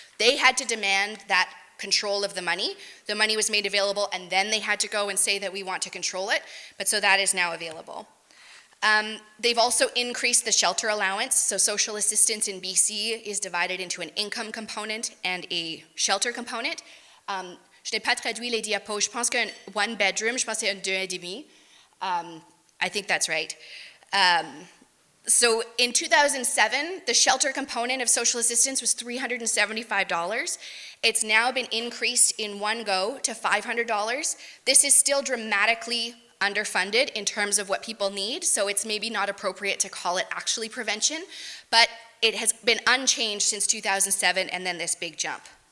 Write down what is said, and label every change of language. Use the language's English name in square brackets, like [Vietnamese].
[English] They had to demand that control of the money. The money was made available, and then they had to go and say that we want to control it, but so that is now available. They've also increased the shelter allowance, so social assistance in BC is divided into an income component and a shelter component. [French] Je n'ai pas traduit les diapos, je pense qu'un [English] one bedroom, [French] je pense que c'est un 2,5. [English] I think that's right. So in 2007, the shelter component of social assistance was $375. It's now been increased in one go to $500. This is still dramatically underfunded in terms of what people need, so it's maybe not appropriate to call it actually prevention, but it has been unchanged since 2007 and then this big jump.